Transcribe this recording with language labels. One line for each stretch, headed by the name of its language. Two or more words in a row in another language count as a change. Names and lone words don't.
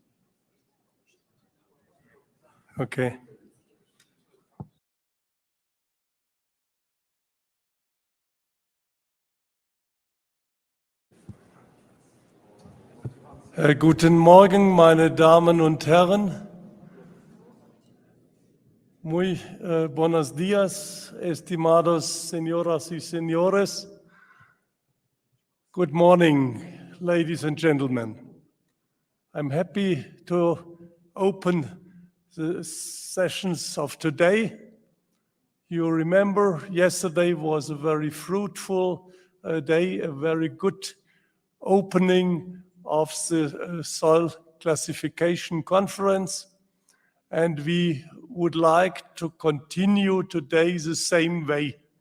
English: Okay.
German: Guten Morgen, meine Damen und Herren.
Spanish: Muy buenos días, estimados señoras y señores.
English: Good morning, ladies and gentlemen. I'm happy to open the sessions of today. You remember yesterday was a very fruitful day, a very good opening of the soil classification conference, and we would like to continue today the same way.